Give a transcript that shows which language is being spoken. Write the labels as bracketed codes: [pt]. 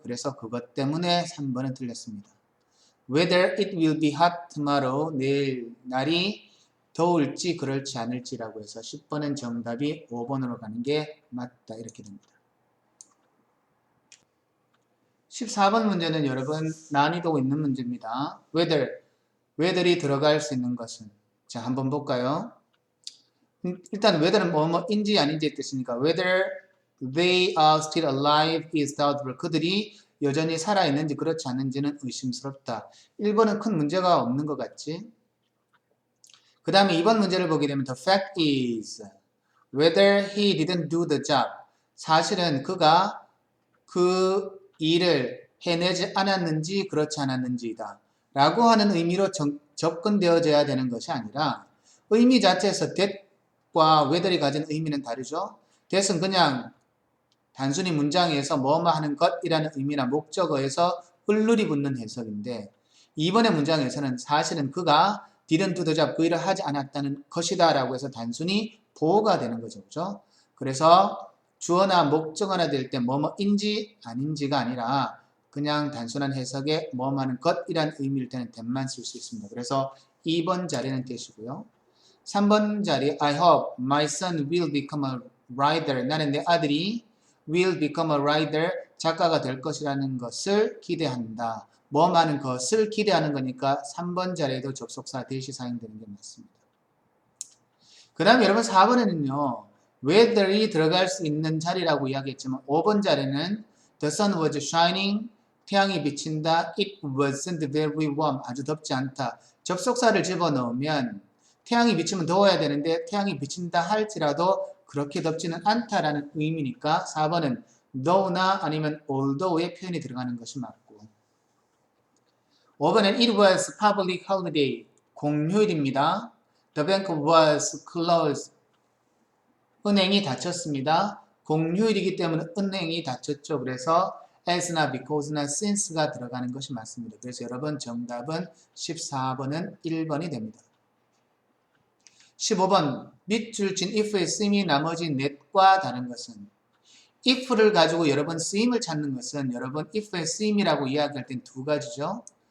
[ko] 그래서 그것 때문에 3번은 틀렸습니다. [en] Whether it will be hot tomorrow, [ko] 내일 날이 더울지 그럴지 않을지라고 해서 10번은 정답이 5번으로 가는 게 맞다 이렇게 됩니다. 14번 문제는 여러분 난이도 있는 문제입니다. whether이 들어갈 수 있는 것은, 자 한번 볼까요? 일단 whether는 뭐뭐인지 아닌지의 뜻이니까 [en] whether they are still alive is doubtful. [ko] 그들이 여전히 살아있는지 그렇지 않은지는 의심스럽다. 1번은 큰 문제가 없는 것 같지? 그 다음에 2번 문제를 보게 되면 [en] the fact is whether he didn't do the job. [ko] 사실은 그가 그 일을 해내지 않았는지 그렇지 않았는지이다 라고 하는 의미로 접근되어져야 되는 것이 아니라 의미 자체에서 that과 whether이 가진 의미는 다르죠. that은 그냥 단순히 문장에서 뭐뭐 하는 것이라는 의미나 목적어에서 을룰이 붙는 해석인데, 이번의 문장에서는 사실은 그가 [en] didn't do the job, [ko] 그 일을 하지 않았다는 것이다 라고 해서 단순히 보호가 되는 거죠. 그죠? 그래서 주어나 목적어나 될 때 뭐뭐인지 아닌지가 아니라 그냥 단순한 해석에 뭐뭐 하는 것이란 의미일 때는 that만 쓸 수 있습니다. 그래서 2번 자리는 that이고요. 3번 자리 [en] I hope my son will become a writer. [ko] 나는 내 아들이 [en] will become a writer, [ko] 작가가 될 것이라는 것을 기대한다. 뭐 많은 것을 기대하는 거니까 3번 자리에도 접속사 대시 사용되는 게 맞습니다. 그 다음에 여러분 4번에는요. whether이 들어갈 수 있는 자리라고 이야기했지만 5번 자리는 [en] the sun was shining, [ko] 태양이 비친다. [en] it wasn't very warm, [ko] 아주 덥지 않다. 접속사를 집어넣으면 태양이 비치면 더워야 되는데 태양이 비친다 할지라도 그렇게 덥지는 않다라는 의미니까 4번은 though나 아니면 although의 표현이 들어가는 것이 맞고 5번은 [en] it was public holiday [ko] 공휴일입니다. [en] The bank was closed [ko] 은행이 닫혔습니다. 공휴일이기 때문에 은행이 닫혔죠. 그래서 as나 because나 since가 들어가는 것이 맞습니다. 그래서 여러분 정답은 14번은 1번이 됩니다. 15번 밑줄 친 if의 쓰임이 나머지 넷과 다른 것은 if를 가지고 여러분 쓰임을 찾는 것은 여러분 if의 쓰임이라고 이야기할 땐 두 가지죠.